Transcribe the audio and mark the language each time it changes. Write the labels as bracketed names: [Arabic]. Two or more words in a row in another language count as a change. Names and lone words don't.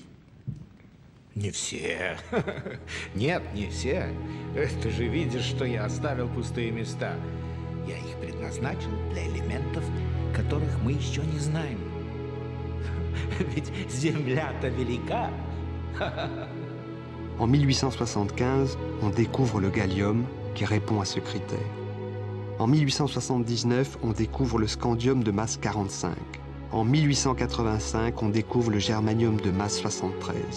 [Russian] Не все. Нет, не все. Ты же видишь, что я оставил пустые места. Я их предназначил для элементов, которых мы еще не знаем. Ведь Земля-то велика. [French] En 1875, on découvre le gallium qui répond à ce critère. En 1879, on découvre le scandium de masse 45. En 1885, on découvre le germanium de masse 73.